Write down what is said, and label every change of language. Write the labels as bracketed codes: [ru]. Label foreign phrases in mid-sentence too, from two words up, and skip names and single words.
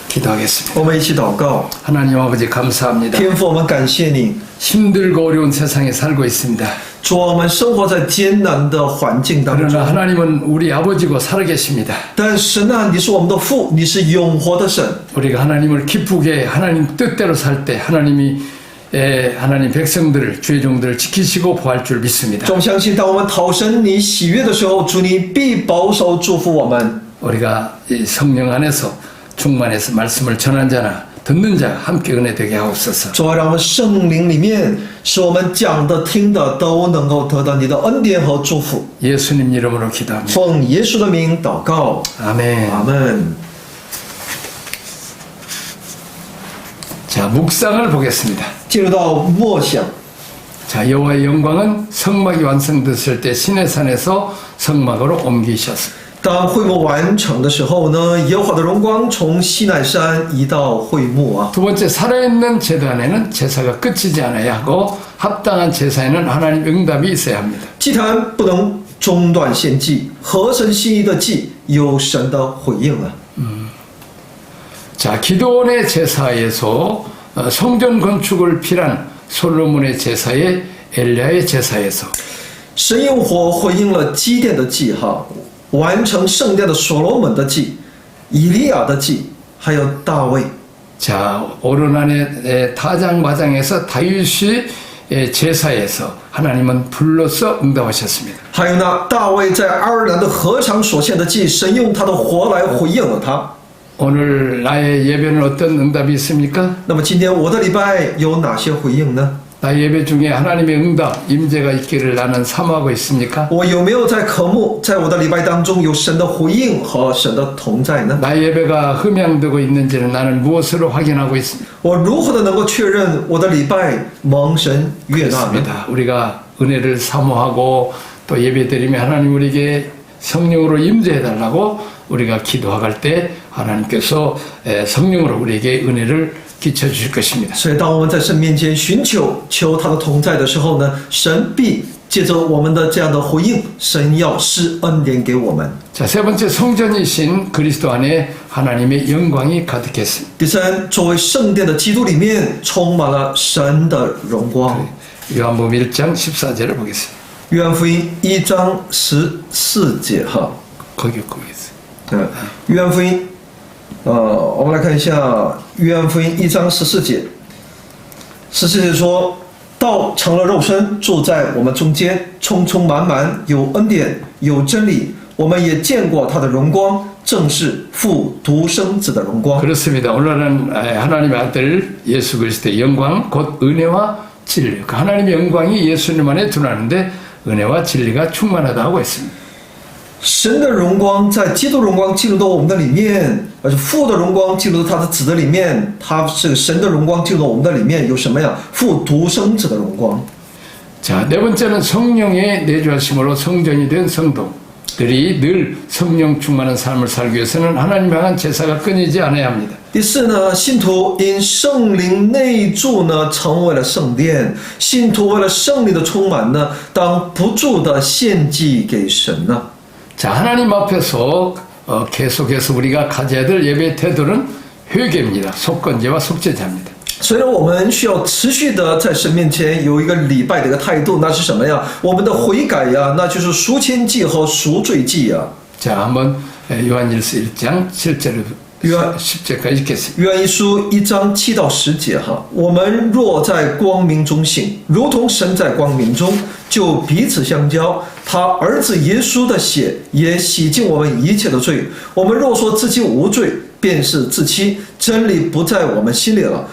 [ko] 기도하겠습니다. [zh] 我们一起祷告。 [ko] 하나님 아버지 감사합니다. [zh] 天父，我们感谢你， [ko] 힘들고 어려운 세상에 살고 있습니다. [zh] 主，我们生活在艰难的环境当 [ko] 그러나 [zh] 中， [ko] 하나님은 우리 아버지고 살아계십니다. [zh] 但神啊，你是我们的父，你是永活的神。 [ko] 우리가 하나님을 기쁘게 하나님 뜻대로 살 때 하나님 백성들을 주의 종들을 지키시고 보호할 줄 믿습니다. [zh] 总相信，当我们讨神你喜悦的时候，主你必保守祝福我们。 [ko] 우리가 이 성령 안에서 충만해서 말씀을 전한 자나 듣는 자가 함께 은혜 되게 하옵소서. [zh] 主啊，让我们圣灵里面，使我们讲的、听的都能够得到你的恩典和祝福。 [ko] 예수님 이름으로 기도합니다. [zh] 奉耶稣的名祷告， [ko] 아멘. [zh] 阿门。 [ko] 자, 묵상을 보겠습니다. [zh] 进入到默想。 [ko] 자, 여호와의 영광은 성막이 완성됐을 때 시내산에서 성막으로 옮기셨습니다. [zh] 当会幕完成的时候呢，耶和华的荣光从西奈山移到会幕啊。 [ko] 두 번째, 살아있는 제단에는 제사가 끝이지 않아야 하고 합당한 제사에는 하나님 응답이 있어야 합니다. [zh] 祭坛不能中断献祭，合神心意的祭有神的回应啊。 [ko] 자, 기도원의 제사에서 성전 건축을 필한 솔로몬의 제사에 엘리야의 제사에서 [zh] 神用火回应了基甸的祭哈，完成圣殿的所罗门的祭、以利亚的祭，还有大卫。 [ko] 자, 오르난의 타장마장에서 다윗의 제사에서 하나님은 불로서 응답하셨습니다. [zh] 还有呢，大卫在爱尔兰的禾场所献的祭，神用他的火来回应了他。 [ko] 오늘 나의 예배는 어떤 응답이 있습니까? [zh] 那么今天我的礼拜有哪些回应呢？ [ko] 나의 예배 중에 하나님의 응답, 임재가 있기를 나는 사모하고 있습니까? [zh] 我有没有在渴慕，在我的礼拜当中有神的回应和神的同在呢？ [ko] 나의 예배가 흠양되고 있는지는 나는 무엇으로 확인하고 있습니다. [zh] 我如何的能够确认我的礼拜蒙神悦纳呢？ [ko] 그렇습니다. 우리가 은혜를 사모하고 또 예배드리며 하나님 우리에게 성령으로 임재해달라고 우리가 기도할 때 하나님께서 성령으로 우리에게 은혜를 끼쳐주실 것입니다. [zh] 所以，当我们在神面前寻求他的同在的时候呢，神必借着我们的这样的回应，神要施恩典给我们。 [ko] 자, 세 번째 성전이신 그리스도 안에 하나님의 영광이 가득했습니다. [zh] 第三，作为圣殿的基督里面充满了神的荣光。 [ko] 요한복음 1장 14절을 보겠습니다. [zh] 约翰福音1章14节哈， [ko] 거기 있어요. [zh] 约翰福音，我们来看一下约翰福音1章14节。14节说：“道成了肉身，住在我们中间，充充满满，有恩典，有真理。我们也见过他的荣光，正是父独生子的荣光。” [ko] 그렇습니다. 오늘은 하나님의 아들 예수 그리스도의 영광 곧 은혜와 진리. 그 하나님의 영광이 예수님 안에 드러나는데 은혜와 진리가 충만하다 하고 있습니다. [zh] 神的荣光在基督荣光进入到我们的里面，而且父的荣光进入到他的子的里面，他这个神的荣光进入到我们的里面有什么呀？父独生子的荣光。 [ko] 자, 네 번째는 성령의 내주하심으로 성전이 된 성도들이 늘 성령 충만한 삶을 살기 위해서는 하나님 향한 제사가 끊이지 않아야 합니다. [zh] 第四呢，信徒因圣灵内住呢，成为了圣殿。信徒为了圣灵的充满呢，当不住的献祭给神呢。 [ko] 자, 하나님 앞에서 계속해서 우리가 가져야 될 예배 태도는 회개입니다. 속건제와 속죄제입니다. [zh] 所以呢，我们需要持续的在神面前有一个礼拜的一个态度，那是什么呀？我们的悔改呀，那就是赎愆祭和赎罪祭呀。 자, 한번 요한일서 1장 7절을 10절까지 읽겠습니다. 约翰一书1章7到10节哈，我们若在光明中行，如同神在光明中，就彼此相交。他儿子耶稣的血也洗净我们一切的罪。我们若说自己无罪，便是自欺，真理不在我们心里了。